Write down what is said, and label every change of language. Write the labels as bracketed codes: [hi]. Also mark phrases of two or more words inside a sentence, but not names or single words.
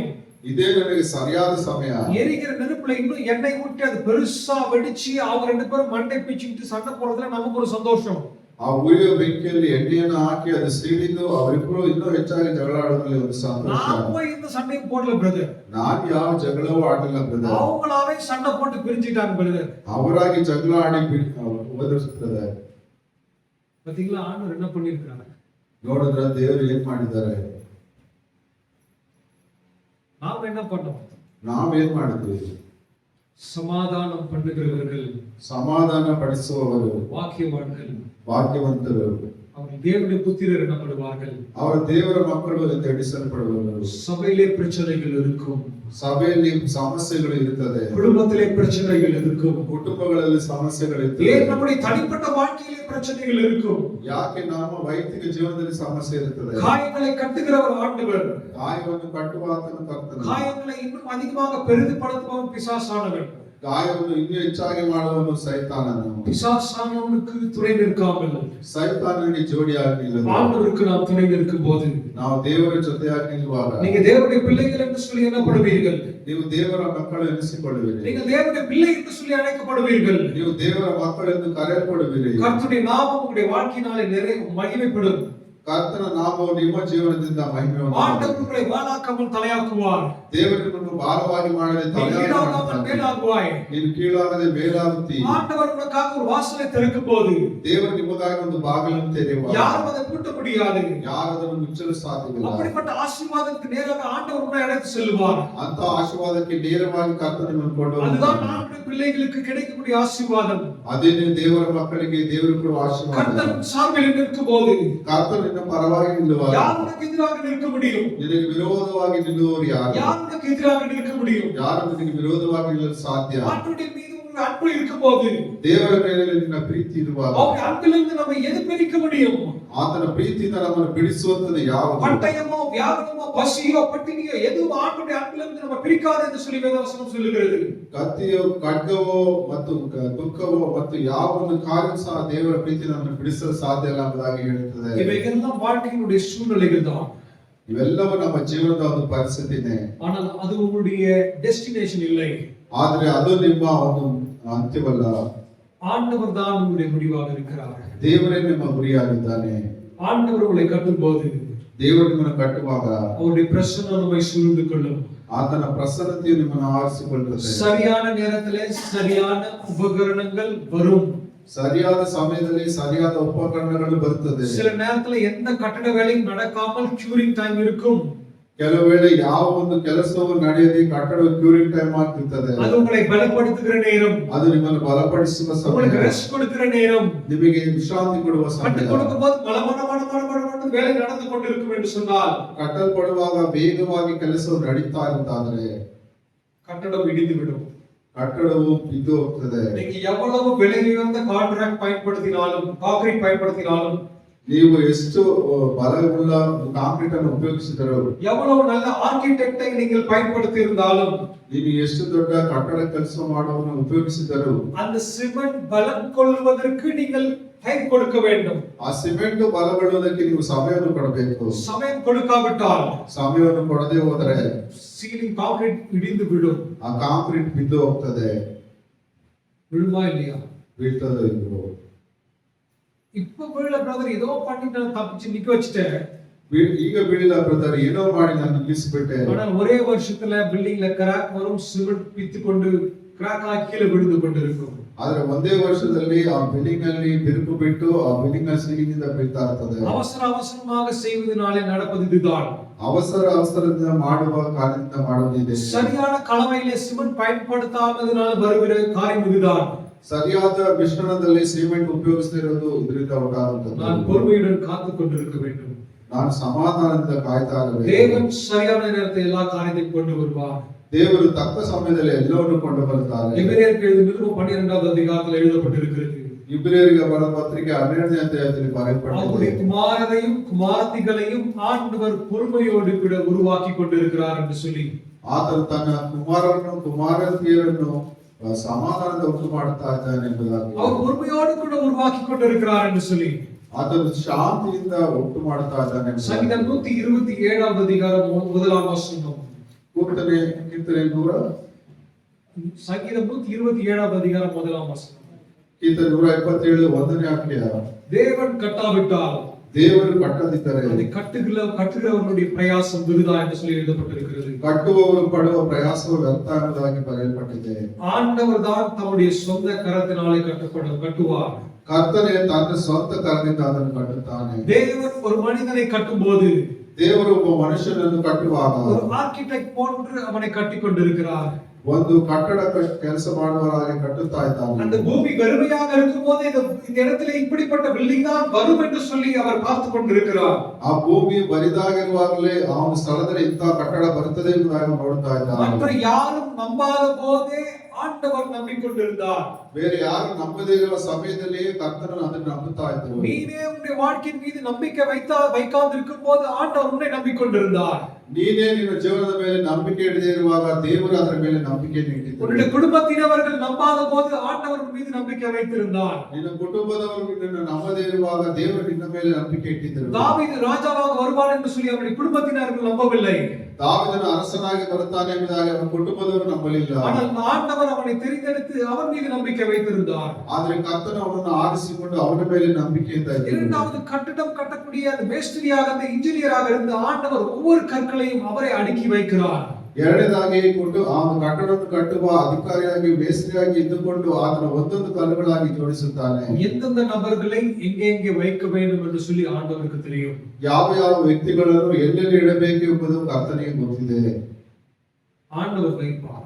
[kn] ಇದೇ ನನಗೆ ಸರಿಯಾದ ಸಮಯ. [ta] எரிகிற நெருப்புல இன்னும் எண்ணெய் ஊற்றி அது பெருசா வெடிச்சு அவங்க ரெண்டு பேரும் மண்டை பிச்சுக்கிட்டு சண்டை போடுறதுல நமக்கு ஒரு சந்தோஷம். [kn] ಆ ಉರಿಯುವ ಬೆಂಕಿಯಲ್ಲಿ ಎಣ್ಣೆಯನ್ನು ಹಾಕಿ ಅದು ಸಿಡಿದು ಅವರಿಬ್ಬರು ಇನ್ನೂ ಹೆಚ್ಚಾಗಿ ಜಗಳ ಆಡೋದ್ರಲ್ಲಿ ಒಂದು ಸಂತೋಷ. [ta] நான் போய் இந்த சண்டையும் போடல பிரதர், [kn] ನಾನು ಯಾವ ಜಗಳವೂ ಆಡಲಿಲ್ಲ ಬ್ರದರ್, [ta] அவங்களாவே சண்டை போட்டு பிரிஞ்சிட்டாங்க பிரதர். [kn] ಅವರಾಗಿ ಜಗಳ ಆಡಿ ಓದಿಸ್ತದೆ. [ta] பாத்தீங்களா ஆண்டவர் என்ன பண்ணிருக்காங்க? [kn] ನೋಡಿದ್ರ ದೇವರು ಏನ್ ಮಾಡಿದ್ದಾರೆ, [ta] நாம என்ன பண்ணோம்? [kn] ನಾವೇನ್ ಮಾಡಿದ್ವಿ? [ta] சமாதானம் பண்ணுகிறவர்கள் [kn] ಸಮಾಧಾನ ಪಡಿಸುವವರು [ta] வாக்கியவான்கள், [kn] ಭಾಗ್ಯವಂತರು, [ta] அவர்கள் தேவனுடைய புத்திரர் எனப்படுவார்கள். [kn] ಅವರು ದೇವರ ಮಕ್ಕಳು ಎಂದು ಎಣಿಸಲ್ಪಡುವವರು. [ta] சபையிலே பிரச்சனைகள் இருக்கும், [kn] ಸಭೆಯಲ್ಲಿ ಸಮಸ್ಯೆಗಳು ಇರುತ್ತದೆ, [ta] குடும்பத்திலே பிரச்சனைகள் இருக்கும், [kn] ಕುಟುಂಬಗಳಲ್ಲಿ ಸಮಸ್ಯೆಗಳು [ta] ஏன் [kn] ಇರ್ತದೆ, [ta] நம்முடைய தனிப்பட்ட வாழ்க்கையிலே பிரச்சனைகள் இருக்கும். [kn] ಯಾಕೆ ನಮ್ಮ ವೈಯಕ್ತಿಕ ಜೀವನದಲ್ಲಿ ಸಮಸ್ಯೆ ಇರುತ್ತದೆ. [ta] காயங்களை கட்டுகிறவர் ஆண்டவர், [kn] ಗಾಯವನ್ನು ಕಟ್ಟುವ ಆತನು ಕರ್ತನು, [ta] காயங்களை இன்னும் அதிகமாக பெரிதுபடுத்துபவன் பிசாசானவன். [kn] ಗಾಯವನ್ನು ಇನ್ನೂ ಹೆಚ್ಚಾಗಿ ಮಾಡುವನು ಸೈತಾನನು. [ta] பிசாசானவனுக்கு துணை நிற்காமல் [kn] ಸೈತಾನನಿಗೆ ಜೋಡಿಯಾಗಿ ನಿಲ್ಲದು. [ta] ஆண்டவருக்கு நாம் துணை நிற்கும் போது [kn] ನಾವು ದೇವರ ಜೊತೆಯಾಗಿ ನಿಲ್ಲುವಾಗ [ta] நீங்க தேவனுடைய பிள்ளைகள் என்று சொல்லி எண்ணப்படுவீர்கள், [kn] ನೀವು ದೇವರ ಮಕ್ಕಳು ಎನಿಸಿಕೊಳ್ಳುವಿರಿ, [ta] நீங்கள் தேவனுடைய பிள்ளை என்று சொல்லி அழைக்கப்படுவீர்கள். [kn] ನೀವು ದೇವರ ಮಕ್ಕಳೆಂದು ಕರೆಯಲ್ಪಡುವಿರಿ. [ta] கர்த்தருடைய நாமம் உங்களுடைய வாழ்க்கையினாலே மகிமைப்படும். [kn] ಕರ್ತನ ನಾಮವು ನಿಮ್ಮ ಜೀವನದಿಂದ ಮಹಿಮೆಯನ್ನು [ta] ஆண்டவர் உங்களை வாழாக்காமல் தலையாக்குவார், [kn] ದೇವರು ನಿಮ್ಮನ್ನು ಭಾರವಾಗಿ ಮಾಡದೆ [ta] நீ [kn] ತಲೆಯಾಗಿ [ta] கீழாகாமல் [kn] ಮಾಡ್ತಾನೆ. [ta] மேலாகுவாய். [kn] ನೀನು ಕೀಳಾಗದೆ ಮೇಲಾಗುತ್ತಿ. [ta] ஆண்டவர் உனக்காக ஒரு வாசலை திறக்கும் போது [kn] ದೇವರು ನಿಮಗಾಗಿ ಒಂದು ಬಾಗಿಲನ್ನು ತೆರೆಯುವ [ta] யாரும் அதை பூட்ட முடியாது. [kn] ಯಾರು ಅದನ್ನು ಮುಚ್ಚಲು ಸಾಧ್ಯವಿಲ್ಲ. [ta] அப்படிப்பட்ட ஆசீர்வாதத்துக்கு நேராக ஆண்டவர் உன்னை அழைத்து செல்வார். [kn] ಅಂತ ಆಶೀರ್ವಾದಕ್ಕೆ ನೇರವಾಗಿ ಕರ್ತನ ನಿಮ್ಮನ್ನು ಕೊಂಡು [ta] அதுதான் [kn] ಹೋಗ್ತಾನೆ. [ta] ஆண்டவருடைய பிள்ளைகளுக்கு கிடைக்கக்கூடிய ஆசீர்வாதம். [kn] ಅದೇ ದೇವರ ಮಕ್ಕಳಿಗೆ ದೇವರು ಕೊಡುವ ಆಶೀರ್ವಾದ. [ta] கர்த்தர் சார்பில் நிற்கும் போது [kn] ಕರ್ತನ ನಿನ್ನ ಪರವಾಗಿ ನಿಲ್ಲುವಾಗ [ta] யார் உனக்கு எதிராக நிற்க முடியும்? [kn] ನಿನಗೆ ವಿರೋಧವಾಗಿ ನಿಲ್ಲುವವರು ಯಾರು? [ta] யார் உனக்கு எதிராக நிற்க முடியும்? [kn] ಯಾರು ನಿನಗೆ ವಿರೋಧವಾಗಿ ನಿಲ್ಲಲು ಸಾಧ್ಯ? [ta] ஆண்டவருடைய மீது உங்கள் அன்பு இருக்கும் போது, [kn] ದೇವರ ಮೇಲೆ ನಿನ್ನ ಪ್ರೀತಿ ಇರುವಾಗ [ta] அவருடைய அன்பிலிருந்து நம்ம எது பிரிக்க முடியும்? [kn] ಆತನ ಪ್ರೀತಿಯಿಂದ ನಮ್ಮನ್ನು ಬಿಡಿಸುವಂತದ್ದು ಯಾವುದು? [ta] பட்டயமோ வியாகுலமோ பசியோ பட்டினியோ எதுவும் ஆண்டவருடைய அன்பிலிருந்து நம்ம பிரிக்காது என்று சொல்லி வேதவசனம் சொல்லுகிறது. [kn] ಕತ್ತಿಯೋ ಖಡ್ಗವೋ ಮತ್ತು ದುಃಖವೋ ಮತ್ತು ಯಾವ ಒಂದು ಕಾರ್ಯ ಸಹ ದೇವರ ಪ್ರೀತಿ ನಮ್ಮನ್ನು ಬಿಡಿಸಲು ಸಾಧ್ಯ ಇಲ್ಲ ಎಂಬುದಾಗಿ ಹೇಳುತ್ತದೆ. [ta] இவைகெல்லாம் வாழ்க்கையினுடைய சூழ்நிலைகள் தான். [kn] ಇವೆಲ್ಲವೂ ನಮ್ಮ ಜೀವನದ ಒಂದು ಪರಿಸ್ಥಿತಿನೇ. [ta] ஆனால் அது உங்களுடைய டெஸ்டினேஷன் இல்லை. [kn] ಆದ್ರೆ ಅದು ನಿಮ್ಮ ಒಂದು ಅಂತ್ಯವಲ್ಲ. [ta] ஆண்டவர் தான் உங்களுடைய முடிவாக இருக்கிறார். [kn] ದೇವರೇ ನಿಮ್ಮ ಗುರಿಯಾಗಿದ್ದಾನೆ. [ta] ஆண்டவர் உங்களை கட்டும்போது [kn] ದೇವರು ನಿಮ್ಮನ್ನು ಕಟ್ಟುವಾಗ [ta] அவருடைய பிரசன்னம் நம்மை சூழ்ந்து கொள்ளும். [kn] ಆತನ ಪ್ರಸನ್ನತೆಯು ನಿಮ್ಮನ್ನು ಆರಿಸಿಕೊಳ್ಳುತ್ತದೆ. [ta] சரியான நேரத்திலே சரியான உபகரணங்கள் வரும். [kn] ಸರಿಯಾದ ಸಮಯದಲ್ಲಿ ಸರಿಯಾದ ಉಪಕರಣಗಳು ಬರುತ್ತದೆ. [ta] சில நேரத்துல எந்த கட்டட வேலையும் நடக்காமல் [en] curing time [ta] இருக்கும். [kn] ಕೆಲವು ವೇಳೆ ಯಾವ ಒಂದು ಕೆಲಸವು ನಡೆಯದೆ ಕಟ್ಟಡ [en] curing time [kn] ಆಗ್ತಿರ್ತದೆ. [ta] அது உங்களை பலப்படுத்துகிற நேரம். [kn] ಅದು ನಿಮ್ಮನ್ನು ಬಲಪಡಿಸುವ ಸಮಯ. [ta] உங்களுக்கு ரெஸ்ட் கொடுக்கிற நேரம். [kn] ನಿಮಗೆ ವಿಶ್ರಾಂತಿ ಕೊಡುವ ಸಮಯ. [ta] கட்டி கொடுக்கும்போது மளமளமளமளமளமள வேலை நடந்து கொண்டிருக்கும் என்று சொன்னால் [kn] ಕಟ್ಟಲ್ಪಡುವಾಗ ವೇಗವಾಗಿ ಕೆಲಸವು ನಡೀತಾ ಇರುತ್ತಾದರೆ [ta] கட்டடம் இடிந்து விடும். [kn] ಕಟ್ಟಡವು ಬಿದ್ದು ಹೋಗ್ತದೆ. [ta] நீங்க எவ்வளவு விலை உயர்ந்த கான்ட்ராக்ட் பயன்படுத்தினாலும் கான்கிரீட் பயன்படுத்தினாலும் [kn] ನೀವು ಎಷ್ಟು ಬಲವುಳ್ಳ ಕಾಂಕ್ರೀಟ್ ಅನ್ನು ಉಪಯೋಗಿಸಿದರು, [ta] எவ்வளவு நல்ல ஆர்க்கிடெக்டை நீங்கள் பயன்படுத்தி இருந்தாலும் [kn] ನೀವು ಎಷ್ಟು ದೊಡ್ಡ ಕಟ್ಟಡ ಕೆಲಸ ಮಾಡುವವನು ಉಪಯೋಗಿಸಿದರು, [ta] அந்த சிமெண்ட் பலம் கொள்வதற்கு நீங்கள் டைம் கொடுக்க வேண்டும். [kn] ಆ ಸಿಮೆಂಟ್ ಬಲಗೊಳ್ಳುವುದಕ್ಕೆ ನೀವು ಸಮಯವನ್ನು ಕೊಡಬೇಕು. [ta] ಸಮயம் கொடுக்காவிட்டால் [kn] ಸಮಯವನ್ನು ಕೊಡದೆ ಹೋದರೆ [ta] சீலிங் கான்கிரீட் இடிந்து விடும். [kn] ಆ ಕಾಂಕ್ರೀಟ್ ಬಿದ್ದು ಹೋಗ್ತದೆ. [ta] விழுமா இல்லையா? [kn] ಬೀಳ್ತದೆ. ಇದು [ta] இப்ப விழல பிரதர், ஏதோ பண்ணிட்டு தப்பிச்சு நிக்க வச்சுட்டேன். [kn] ಈಗ ಬೀಳಿಲ್ಲ ಬ್ರದರ್, ಏನೋ ಮಾಡಿ ನಾನು ನಿಲ್ಲಿಸಿಬಿಟ್ಟೆ. [ta] ஆனால் ஒரே வருஷத்துல பில்டிங்ல கிராக் வரும், சிமெண்ட் பித்து கொண்டு கிராக் ஆகி கீழே விழுந்து கொண்டிருக்கும். [kn] ಆದ್ರೆ ಒಂದೇ ವರ್ಷದಲ್ಲಿ ಆ ಬಿಲ್ಡಿಂಗ್ ನಲ್ಲಿ ಬಿರುಕು ಬಿಟ್ಟು ಆ ಬಿಲ್ಡಿಂಗ್ ನ ಸೀಲಿಂಗ್ ಇಂದ ಬೀಳ್ತಾ ಇರ್ತದೆ. [ta] அவசரமாக செய்வதனாலே நடப்பது இதுதான். [kn] ಅವಸರದಿಂದ ಮಾಡುವ ಕಾರಣದಿಂದ ಮಾಡುವುದಿದೆ. [ta] சரியான கலவையிலே சிமெண்ட் பயன்படுத்தாததனால வருகிற காரியம் இதுதான். [kn] ಸರಿಯಾದ ಮಿಶ್ರಣದಲ್ಲಿ ಸಿಮೆಂಟ್ ಉಪಯೋಗಿಸದಿರೋದು ಇದರಿಂದ ಉಂಟಾಗುತ್ತದೆ. [ta] நான் பொறுமையுடன் காத்து கொண்டிருக்க வேண்டும். [kn] ನಾನು ಸಮಾಧಾನದಿಂದ ಕಾಯ್ತಾ ಇರಬೇಕು. [ta] தேவன் சரியான நேரத்தில் எல்லா காரியத்தையும் கொண்டு வருவார். [kn] ದೇವರು ತಕ್ಕ ಸಮಯದಲ್ಲಿ ಎಲ್ಲವನ್ನೂ ಕೊಂಡು ಬರ್ತಾರೆ. [ta] எபிரேயருக்கு எழுதின நிருபம் 12வது அதிகாரத்தில் எழுதப்பட்டிருக்கிறது. [kn] ಇಬ್ರಿಯರಿಗೆ ಬರೆದ ಪತ್ರಿಕೆ 12ನೇ ಅಧ್ಯಾಯದಲ್ಲಿ ಬರೆಯಲ್ಪಟ್ಟಿದೆ. [ta] அவருடைய குமாரரையும் குமாரத்திகளையும் ஆண்டவர் பொறுமையோடு கூட உருவாக்கி கொண்டிருக்கிறார் என்று சொல்லி [kn] ಆತನು ತನ್ನ ಕುಮಾರರನ್ನು ಕುಮಾರತಿಯರನ್ನು ಸಮಾಧಾನದ ಉಂಟು ಮಾಡುತ್ತಾ ಇದ್ದಾನೆ ಎಂಬುದಾಗಿ, [ta] அவர் பொறுமையோடு கூட உருவாக்கி கொண்டிருக்கிறார் என்று சொல்லி [kn] ಆತನು ಶಾಂತಿಯಿಂದ ಉಂಟು ಮಾಡುತ್ತಾ ಇದ್ದಾನೆ. [ta] சங்கீதம் 127வது அதிகாரம் 1ஆம் வசனம். [kn] ಕೀರ್ತನೆ 100 [ta] சங்கீதம் 127வது அதிகாரம் 1ஆம் வசனம். [kn] ಕೀರ್ತನೆ 127 1ನೇ ವಾಕ್ಯ, [ta] தேவன் கட்டாவிட்டால் [kn] ದೇವರು ಕಟ್ಟದಿದ್ದರೆ [ta] அதை கட்டுகிறவர்களுடைய பிரயாசம் விருதா என்று சொல்லி எழுதப்பட்டிருக்கிறது. [kn] ಕಟ್ಟುವವರು ಪಡುವ ಪ್ರಯಾಸವು ವ್ಯರ್ಥ ಎಂಬುದಾಗಿ ಬರೆಯಲ್ಪಟ್ಟಿದೆ. [ta] ஆண்டவர் தான் தம்முடைய சொந்த கரத்தினாலே கட்டுவார். [kn] ಕರ್ತನೆ ತನ್ನ ಸ್ವಂತ ಕರದಿಂದ ಅದನ್ನು ಕಟ್ಟುತ್ತಾನೆ. [ta] தேவன் ஒரு மனிதனை கட்டும்போது [kn] ದೇವರು ಒಬ್ಬ ಮನುಷ್ಯನನ್ನು ಕಟ್ಟುವಾಗ [ta] ஒரு ஆர்க்கிடெக்ட் போன்று அவனை கட்டிக் கொண்டிருக்கிறார். [kn] ಒಂದು ಕಟ್ಟಡ ಕೆಲಸ ಮಾಡುವವರಾಗಿ ಕಟ್ಟುತ್ತಾ ಇದ್ದಾನೆ. [ta] அந்த பூமி வெறுமையாக இருக்கும்போது இந்த இடத்துல இப்படிப்பட்ட பில்டிங் தான் வரும் என்று சொல்லி அவர் பார்த்து கொண்டிருக்கிறார். [kn] ಆ ಭೂಮಿ ಬರಿದಾಗಿರುವಾಗಲೇ ಆ ಒಂದು ಸ್ಥಳದಲ್ಲಿ ಇಂಥ ಕಟ್ಟಡ ಬರುತ್ತದೆ ಎಂಬುದಾಗಿ ನೋಡುತ್ತಾ ಇದ್ದಾನೆ. [ta] மற்ற யாரும் நம்பாத போதே ஆண்டவர் நம்பிக்கொண்டிருந்தார். [kn] ಬೇರೆ ಯಾರು ನಂಬದೇ ಇರುವ ಸಮಯದಲ್ಲಿಯೇ ಕರ್ತನು ಅದನ್ನು ನಂಬುತ್ತಾ ಇದ್ದರು. [ta] நீனே உன்னுடைய வாழ்க்கையின் மீது நம்பிக்கை வைக்காதிருக்கும் போது ஆண்டவர் உன்னை நம்பிக்கொண்டிருந்தார். [kn] ನೀನೇ ನಿನ್ನ ಜೀವನದ ಮೇಲೆ ನಂಬಿಕೆ ಇಡದೇ ಇರುವಾಗ ದೇವರು ಅದರ ಮೇಲೆ ನಂಬಿಕೆಯನ್ನು ಇಟ್ಟಿದ್ದಾರೆ. [ta] உன்னுடைய குடும்பத்தினவர்கள் நம்பாத போது ஆண்டவர் உன் மீது நம்பிக்கை வைத்திருந்தார். [kn] ನಿನ್ನ ಕುಟುಂಬದವರು ನಿನ್ನ ನಂಬದೇ ಇರುವಾಗ ದೇವರು ನಿನ್ನ ಮೇಲೆ ನಂಬಿಕೆ ಇಟ್ಟಿದ್ದರು. [ta] தாவீது ராஜாவாக வருவான் என்று சொல்லி அவருடைய குடும்பத்தினர்கள் நம்பவில்லை. [kn] ದಾವೀದನು ಅರಸನಾಗಿ ಬರುತ್ತಾನೆ ಎಂಬುದಾಗಿ ಅವನ ಕುಟುಂಬದವರು ನಂಬಲಿಲ್ಲ. [ta] ஆனால் ஆண்டவர் அவனை தெரிந்தெடுத்து அவன் மீது நம்பிக்கை வைத்திருந்தார். [kn] ಆದರೆ ಕರ್ತನು ಅವನನ್ನು ಆರಿಸಿಕೊಂಡು ಅವನ ಮೇಲೆ ನಂಬಿಕೆಯಿಂದ ಇದ್ದರು. [ta] இரண்டாவது கட்டடம் கட்டக்கூடிய அந்த மேஸ்திரியாக அந்த இன்ஜினியராக இருந்த ஆண்டவர் ஒவ்வொரு கற்களையும் அவரை அடுக்கி வைக்கிறார். [kn] ಎರಡನೇದಾಗಿ ಕೊಟ್ಟು ಅವನು ಕಟ್ಟಡವನ್ನು ಕಟ್ಟುವ ಅಧಿಕಾರಿಯಾಗಿ ಮೇಸ್ತ್ರಿಯಾಗಿ ಇದ್ದುಕೊಂಡು ಆತನ ಒಂದೊಂದು ಕಲ್ಲುಗಳಾಗಿ ಜೋಡಿಸುತ್ತಾನೆ. [ta] எந்தெந்த நபர்களை எங்கே வைக்க வேண்டும் என்று சொல்லி ஆண்டவருக்கு தெரியும். [kn] ಯಾವ ಯಾವ ವ್ಯಕ್ತಿಗಳನ್ನು ಎಲ್ಲೆಲ್ಲಿ ಇಡಬೇಕು ಎಂಬುದು ಕರ್ತನಿಗೆ ಗೊತ್ತಿದೆ. [ta] ஆண்டவர் வைப்பார்.